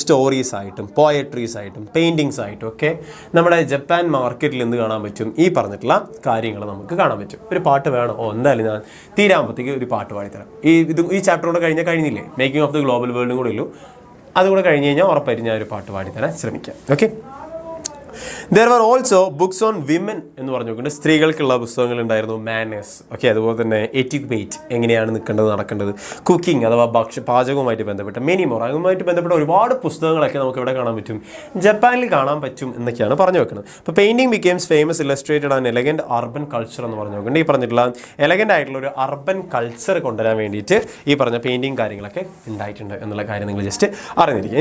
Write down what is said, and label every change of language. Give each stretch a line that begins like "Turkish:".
Malayalam: Stories ആയിട്ടും poetries ആയിട്ടും paintings ആയിട്ടും ഒക്കെ നമ്മുടെ ജപ്പാൻ മാർക്കറ്റിൽ എന്ത് കാണാൻ പറ്റും? ഈ പറഞ്ഞിട്ടുള്ള കാര്യങ്ങൾ നമുക്ക് കാണാൻ പറ്റും. ഒരു പാട്ട് വേണം? എന്തായാലും ഞാൻ തീരാകുമ്പോഴത്തേക്ക് ഒരു പാട്ട് പാടിത്തരാം. ഈ ചാപ്റ്റർ കൂടെ കഴിഞ്ഞില്ലേ, മേക്കിംഗ് ഓഫ് ദി ഗ്ലോബൽ വേൾഡും കൂടെ ഉള്ളൂ. അതുകൂടെ കഴിഞ്ഞ് കഴിഞ്ഞാൽ ഉറപ്പായിട്ട് ഞാൻ ഒരു പാട്ട് പാടിത്തരാൻ ശ്രമിക്കാം. Okay.
English: There were also books on women
Malayalam: എന്ന് പറഞ്ഞു നോക്കുന്നുണ്ട്. സ്ത്രീകൾക്കുള്ള പുസ്തകങ്ങൾ ഉണ്ടായിരുന്നു. മാനേഴ്സ്, ഓക്കെ, അതുപോലെ തന്നെ എറ്റിക്വേറ്റ്, എങ്ങനെയാണ് നിൽക്കേണ്ടത് നടക്കേണ്ടത്, കുക്കിംഗ് അഥവാ പാചകവുമായിട്ട് ബന്ധപ്പെട്ട മെനി മോർ, അതുമായിട്ട് ബന്ധപ്പെട്ട ഒരുപാട് പുസ്തകങ്ങളൊക്കെ നമുക്ക് ഇവിടെ കാണാൻ പറ്റും, ജപ്പാനിൽ കാണാൻ പറ്റും എന്നൊക്കെയാണ് പറഞ്ഞു വെക്കുന്നത്. ഇപ്പോൾ
English: painting becomes famous illustrated and elegant urban culture
Malayalam: എന്ന് പറഞ്ഞു നോക്കുന്നുണ്ട്. ഈ പറഞ്ഞിട്ടുള്ള എലഗൻ്റ് ആയിട്ടുള്ള ഒരു അർബൻ കൾച്ചർ കൊണ്ടുവരാൻ വേണ്ടിയിട്ട് ഈ പറഞ്ഞ പെയിൻറ്റിങ് കാര്യങ്ങളൊക്കെ ഉണ്ടായിട്ടുണ്ട് എന്നുള്ള കാര്യം നിങ്ങൾ ജസ്റ്റ് അറിഞ്ഞിരിക്കുക.